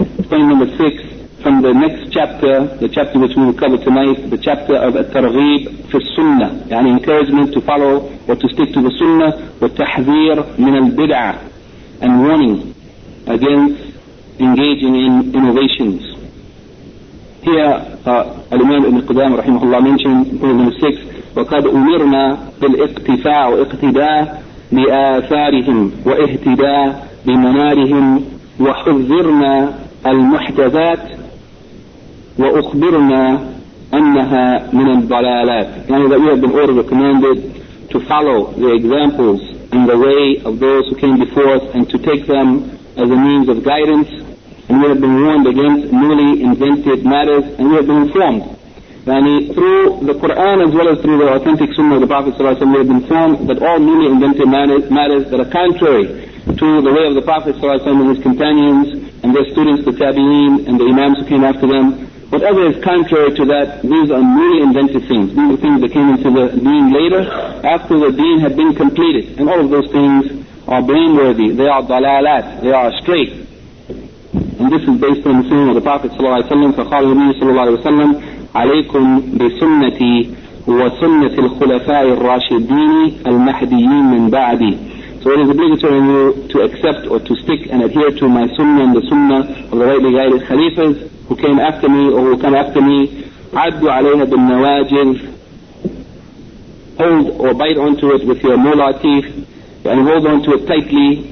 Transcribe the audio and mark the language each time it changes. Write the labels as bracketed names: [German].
[English] Point number six, from the next chapter, the chapter which we will cover tonight, the chapter of At-Targhib fi Sunnah, and encouragement to follow or to stick to the Sunnah, [Arabic] wa tahzir min al-bid'ah, [English] and warning against engaging in innovations. Here, Al-Imam Ibn Qudamah rahimahullah mentioned in point number six, [Arabic] وَقَدْ أُمِرْنَا بِالْإِقْتِفَاءِ وَإِقْتِدَاءِ بِآثَارِهِمْ وَإِهْتِدَاءِ بِمَنَارِهِمْ وَحُذِّرْنَا الْمُحْدَثَاتِ وَأُخْبِرْنَا أَنَّهَا مِنَ الضَّلَالَاتِ. [English] Yani that we have been ordered, commanded to follow the examples in the way of those who came before us and to take them as a means of guidance, and we have been warned against newly invented matters, and we have been informed. Yani through the Quran as well as through the authentic Sunnah of the Prophet ﷺ, we have been informed that all newly invented matters that are contrary to the way of the Prophet ﷺ and his companions and their students, the Tabi'een and the Imams who came after them, whatever is contrary to that, these are newly invented things. These are things that came into the deen later, after the deen had been completed. And all of those things are blameworthy. They are dalalat. They are astray. And this is based on the Sunnah of the Prophet ﷺ, [Arabic] فَقَالَ النَّبِيُّ صَلَّى اللَّهُ عَلَيْهِ وَسَلَّمَ عليكم بسنتي وسنة الخلفاء الراشدين المهديين من بعدي. [English] So it is obligatory on you to accept or to stick and adhere to my sunnah and the sunnah of the rightly guided khalifas who came after me or who come after me. [Arabic] عدوا عليها بالنواجذ. [English] Hold or bite onto it with your molar teeth and hold onto it tightly.